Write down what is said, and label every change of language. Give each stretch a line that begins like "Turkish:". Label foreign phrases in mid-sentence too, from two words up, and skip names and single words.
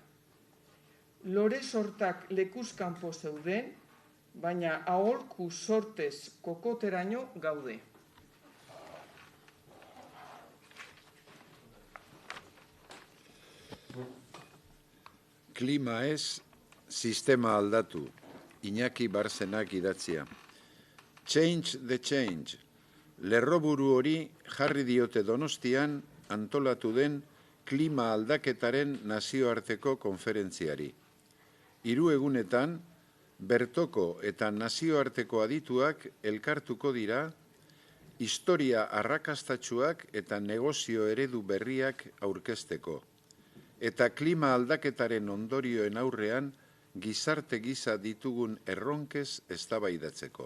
Basque: Lore sortak lekuzkanpo zeuden, baina aholku sortez kokoteraino gaude. Klima ez, sistema aldatu. Iñaki Barzenak idatzia.
English: Change the change.
Basque: Lerroburu hori jarri diote Donostian antolatu den klima aldaketaren nazioarteko konferentziari. 3 egunetan, bertoko eta nazioarteko adituak elkartuko dira, historia arrakastatsuak eta negozio eredu berriak aurkezteko, eta klima aldaketaren ondorioen aurrean gizarte gisa ditugun erronkez eztabaidatzeko.